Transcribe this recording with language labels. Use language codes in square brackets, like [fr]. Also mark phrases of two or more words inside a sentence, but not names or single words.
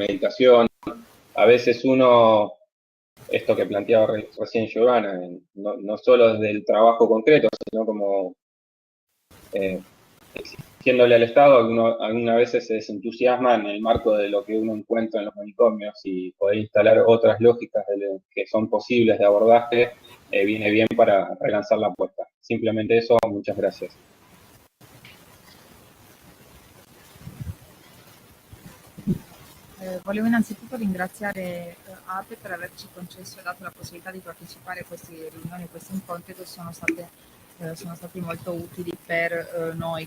[es] A veces uno esto que planteaba recién Giovanna, no solo desde el trabajo concreto, sino como exigiéndole al Estado, algunas veces se desentusiasma en el marco de lo que uno encuentra en los manicomios y poder instalar otras lógicas que son posibles de abordaje, viene bien para relanzar la apuesta. Simplemente eso, muchas gracias. [it] Volevo innanzitutto ringraziare APE per averci concesso e dato la possibilità di partecipare a queste riunioni, a questi incontri che sono stati molto utili per noi.